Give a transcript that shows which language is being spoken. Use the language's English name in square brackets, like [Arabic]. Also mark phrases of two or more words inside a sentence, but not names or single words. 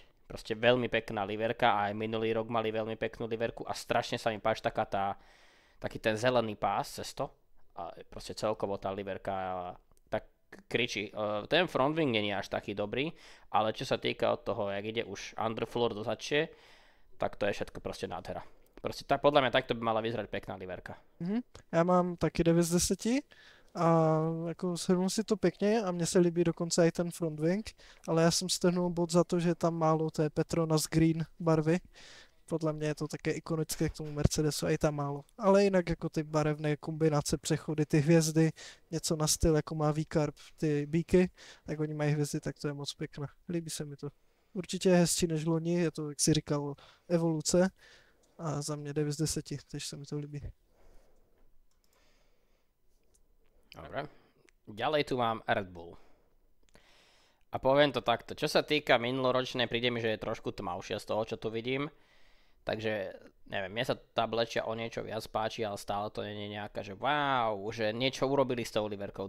[Slovak] Proste veľmi pekná Liverka a aj minulý rok mali veľmi peknú Liverku a strašne sa mi páči taký ten zelený pás cez to. A proste celkovo tá Liverka tak kričí. Ten frontwing nie je až taký dobrý, ale čo sa týka od toho, jak ide už underfloor do začie, tak to je všetko proste nádhera. Proste tak, podľa mňa takto by mala vyzerať pekná liverka. [Czech] Já mám taky 9 z 10 a jako shrnul si to pěkně a mně se líbí dokonce i ten [English] front wing, [Czech] ale já jsem strhnul bod za to, že je tam málo té Petronas Green barvy. Podle mě je to také ikonické k tomu Mercedesu a i tam málo. Ale jinak jako ty barevné kombinace, přechody, ty hvězdy, něco na styl, jako má V-Carb, ty bíky, tak oni mají hvězdy, tak to je moc pěkné. Líbí se mi to. Určitě je hezčí než loni, je to, jak si říkal, evoluce a za mě 9 z 10, takže se mi to líbí. [Slovak] Dobre. Ďalej tu mám Red Bull. A poviem to takto. Čo sa týka minuloročnej, príde mi, že je trošku tmavšia z toho, čo tu vidím. Takže, neviem, mne sa tá blečia o niečo viac páči, ale stále to nie je nejaká, že wow, že niečo urobili s tou liverkou.